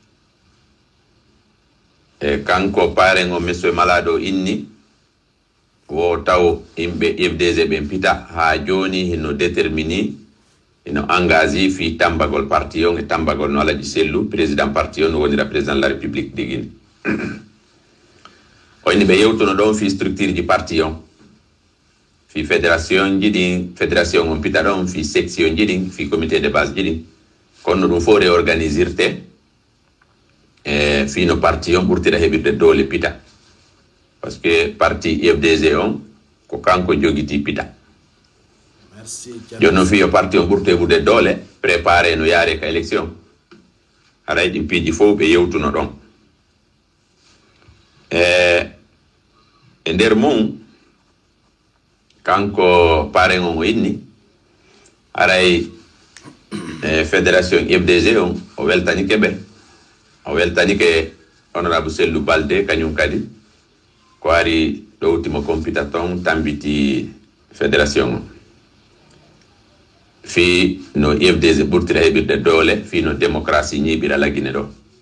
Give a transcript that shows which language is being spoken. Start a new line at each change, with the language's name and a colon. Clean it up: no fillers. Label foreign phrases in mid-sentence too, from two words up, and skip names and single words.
Fula: Kanko paren o monsieur Malado inni wo taw yimɓe IFDG ɓen pita ha joni hino détermini hino engagé fi tambagol parti on e tambagol no Alaji Sellou
French: président parti
Fula: on wonira
French: président de la république de Guinée.
Fula: O inni ɓe yewtuno ɗon fi structure ji parti on fi fédération jiɗin fédération on pita ɗon fi section jiɗin fi
French: comité de base
Fula: jiɗin kono ɗum fo réorganisirte fino parti on ɓurtira heɓirde doole pita
French: parce que parti
Fula: IFDG on ko kanko jogiti pita. Jonno fiyo parti on ɓurto heɓude doole préparé no yaare ka élection haray ɗin piiji fof ɓe yewtuno ɗon. E nder mum kanko paren on o inni haray fédération IFDG on o weltanike ɓe o weltanike honorable Sellou Balde kañum kadi ko ari ɗowtimo compita ton tambiti fédération on fi no IFDG ɓurtira heɓirde doole fi no démocratie ñiɓira la Guinée ɗo.